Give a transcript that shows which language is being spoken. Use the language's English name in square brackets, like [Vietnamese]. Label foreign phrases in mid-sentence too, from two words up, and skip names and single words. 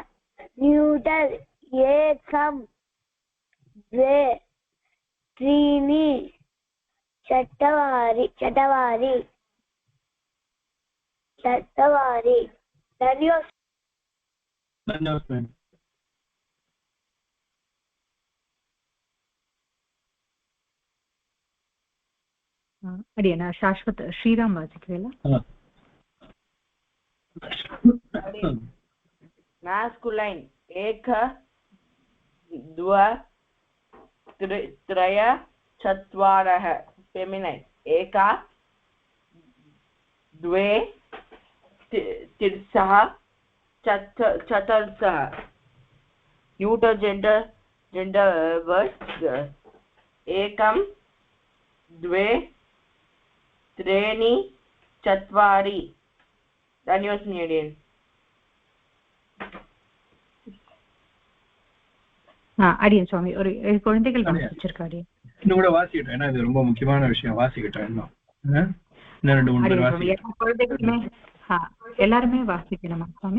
[Sanskrit] neuter एकं द्वे त्रीणि चत्वारि. धन्यवाद. [Tamil] அடியன் சாஸ்வத் ஸ்ரீராம் வாசிக்கிறீங்களா? [Sanskrit] masculine एक द्व त्रय चत्वारः फेमिनैन् एका द्वे तिर्सः चतुर्सः [English] neuter gender words [Sanskrit] एकं द्वे त्रीणि चत्वारि धन्यवादः मीडियन् [Tamil] அடியன் சுவாமி ஒரு குழந்தைகள் வாசிச்சிருக்காரு இன்னும் கூட வாசிக்கிட்டேன் ஏன்னா இது ரொம்ப முக்கியமான விஷயம் வாசிக்கிட்டேன் இன்னும் 2-3 பேர் குழந்தைகளுமே எல்லாருமே வாசிக்கணுமா சுவாமி